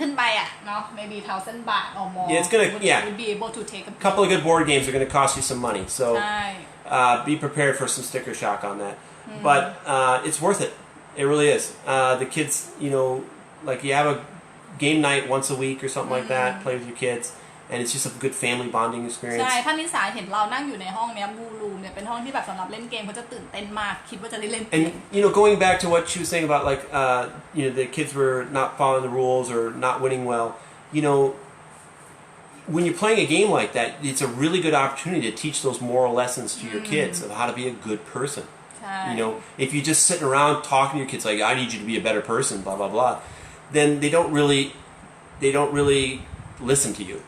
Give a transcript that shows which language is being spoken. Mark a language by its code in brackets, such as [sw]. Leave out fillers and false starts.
[th] ขึ้นไปอ่ะเนาะ [en] maybe [th] 1,000 บาท [en] or more Yeah, it's gonna- yeah. would be able to take a A couple of good board games are gonna cost you some money, so [th] ใช่ [en] be prepared for some sticker shock on that. But it's worth it. It really is. The kids, like you have a game night once a week or something like that. Play with your kids, and it's just a good family bonding experience. [th] ใช่ถ้านิสาเห็นเรานั่งอยู่ในห้องเนี้ยบูรูมเนี่ยเป็นห้องที่แบบสำหรับเล่นเกมเขาจะตื่นเต้นมากคิดว่าจะได้เล่นเกม [en] And going back to what she was saying about like the kids were not following the rules or not winning well, when you're playing a game like that, it's a really good opportunity to teach those moral lessons to your kids of how to be a good person. [th] ใช่ [en] If you're just sitting around talking to your kids like I need you to be a better person, blah blah blah, then they don't really listen to you.